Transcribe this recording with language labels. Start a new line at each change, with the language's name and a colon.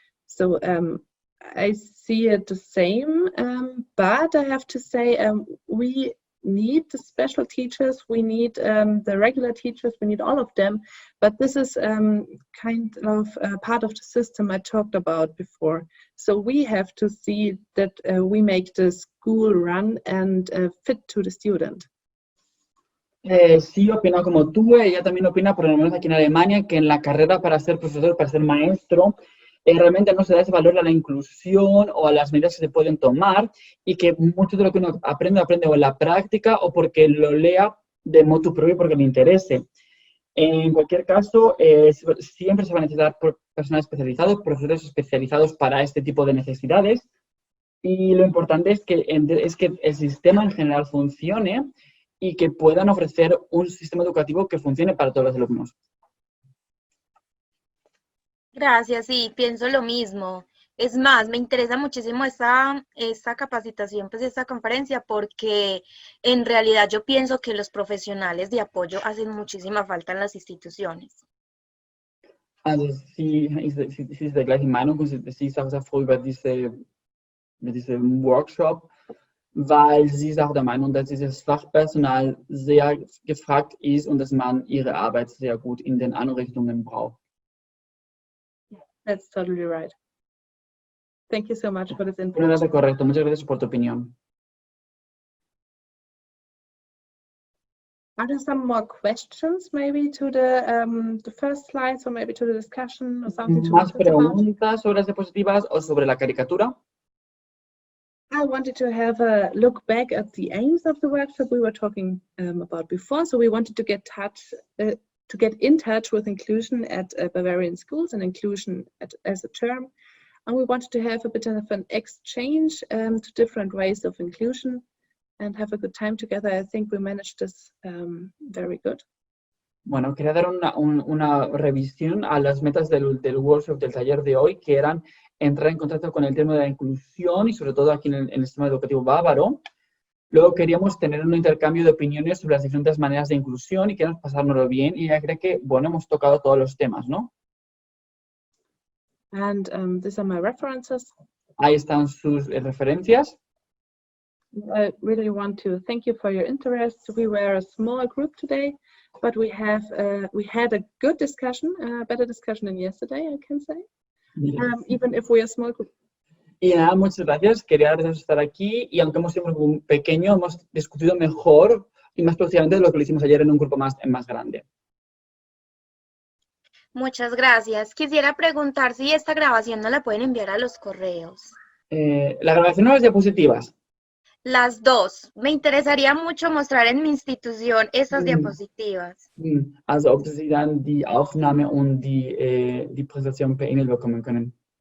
English: So I see it the same, but I have to say we need the special teachers, we need the regular teachers, we need all of them, but this is kind of part of the system I talked about before. So we have to see that we make the school run and fit to the student.
Spanish: Sí, opina como tú. Ella también opina, por lo menos aquí en Alemania, que en la carrera para ser profesor, para ser maestro, realmente no se da ese valor a la inclusión o a las medidas que se pueden tomar, y que mucho de lo que uno aprende o en la práctica o porque lo lea de motu propio porque le interese. En cualquier caso, siempre se va a necesitar personal especializado, profesores especializados para este tipo de necesidades, y lo importante es que el sistema en general funcione y que puedan ofrecer un sistema educativo que funcione para todos los alumnos. Gracias, sí, pienso lo mismo. Es más, me interesa muchísimo esta capacitación, pues esta conferencia, porque en realidad yo pienso que los profesionales de apoyo hacen muchísima falta en las instituciones.
German: Also sie ist der gleichen Meinung, und sie ist auch sehr froh über diesen Workshop, weil sie ist auch der Meinung, dass dieses Fachpersonal sehr gefragt ist und dass man ihre Arbeit sehr gut in den Einrichtungen braucht.
English: That's totally right. Thank you so much for this input.
Spanish: Completamente correcto. Muchas gracias por tu opinión.
English: Are there some more questions, maybe to the first slides, or maybe to the discussion, or something to
Spanish: ¿Más
English: discuss about?
Spanish: preguntas sobre las diapositivas o sobre la caricatura?
English: I wanted to have a look back at the aims of the workshop we were talking about before. So we wanted to get in touch with inclusion at Bavarian schools and inclusion as a term. And we wanted to have a bit of an exchange to different ways of inclusion and have a good time together. I think we managed this very good.
Spanish: Bueno, quería dar una revisión a las metas del workshop, del taller de hoy, que eran entrar en contacto con el tema de la inclusión y sobre todo aquí en el sistema educativo bávaro. Luego queríamos tener un intercambio de opiniones sobre las diferentes maneras de inclusión y queríamos pasárnoslo bien, y ya creo que, bueno, hemos tocado todos los temas, ¿no?
English: And these are my references.
Spanish: Ahí están sus referencias.
English: I really want to thank you for your interest. We were a small group today, but we had a good discussion, a better discussion than yesterday, I can say. Even if we're a small group.
Spanish: Y nada, muchas gracias. Quería agradecer estar aquí, y aunque hemos sido un grupo pequeño, hemos discutido mejor y más productivamente de lo que lo hicimos ayer en un grupo más grande. Muchas gracias. Quisiera preguntar si esta grabación no la pueden enviar a los correos. La grabación o las diapositivas. Las dos. Me interesaría mucho mostrar en mi institución esas diapositivas.
German: Also ob Sie dann die Aufnahme und die Präsentation per E-Mail bekommen können.